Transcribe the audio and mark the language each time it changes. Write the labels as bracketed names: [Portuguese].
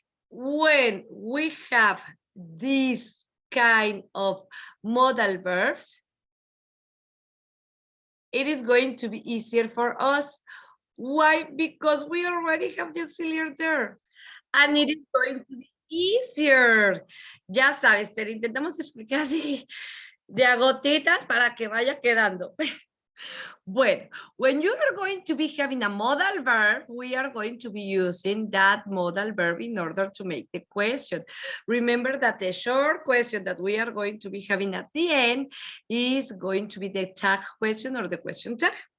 [English] When we have this kind of modal verbs, it is going to be easier for us. Why? Because we already have the auxiliary there, and it is going to be easier. [Spanish] Ya sabes, te lo intentamos explicar así de a gotitas para que vaya quedando. [English] Bueno, when you are going to be having a modal verb, we are going to be using that modal verb in order to make the question. Remember that the short question that we are going to be having at the end is going to be the tag question or the question tag.